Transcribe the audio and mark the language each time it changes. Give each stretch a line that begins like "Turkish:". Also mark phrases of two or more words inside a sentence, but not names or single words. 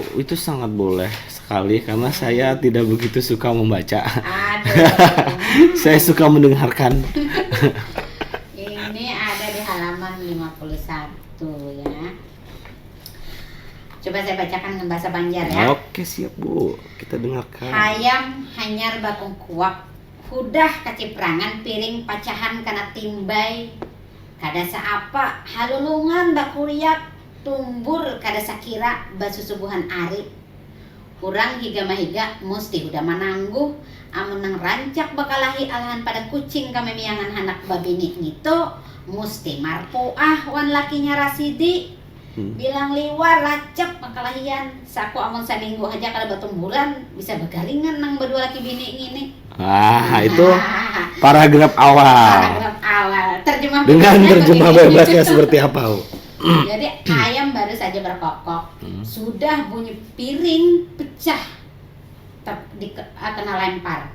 Indonesian: Itu sangat boleh sekali karena saya tidak begitu suka membaca. Aduh. Saya suka mendengarkan. Ini ada di halaman 51 ya. Coba saya bacakan dengan bahasa Banjar ya. Oke, siap Bu. Kita dengarkan.
Banjar: Hayam hanyar bakung kuak, hudah kaciprangan piring pacahan kana timbay. Kada saapa halulungan bakuriak tumbur kada sakira basusubuhan ari. Urang higa mahiga musti huda manangguh amun nang rancak bakalahi alahan pada kucing kami miangan hanak babini ngito musti marpuah wan lakinya Rasidi. Bilang liwar racep makalahian saku amun saminggu aja kalau batumburan bisa begaringan nang berdua laki bini ini.
Indonesian: Itu paragraf awal. Paragraf awal. Dengan terjemah bebasnya seperti apa, Bu? Jadi ayam baru saja berkokok, sudah bunyi piring pecah kena lempar.